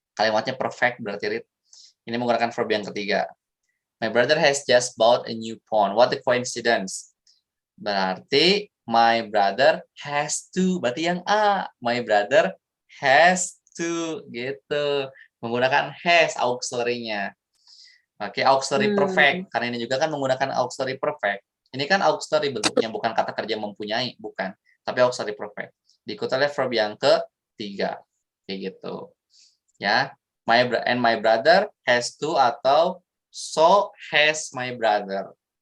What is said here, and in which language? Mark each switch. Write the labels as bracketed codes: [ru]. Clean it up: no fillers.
[id] Kalimatnya perfect berarti ini menggunakan verb yang ketiga. [en] My brother has just bought a new phone. What a coincidence. [id] Berarti [en] my brother has to. [id] Berarti yang A. [en] My brother has to. [id] Gitu. Menggunakan has auxiliary-nya. Oke, auxiliary perfect. Karena ini juga kan menggunakan auxiliary perfect. Ini kan auxiliary bentuknya, bukan kata kerja mempunyai. Bukan. Tapi auxiliary perfect. Diikuti oleh verb yang ketiga. Kayak gitu. Ya. [en] My brother has to atau so has my brother.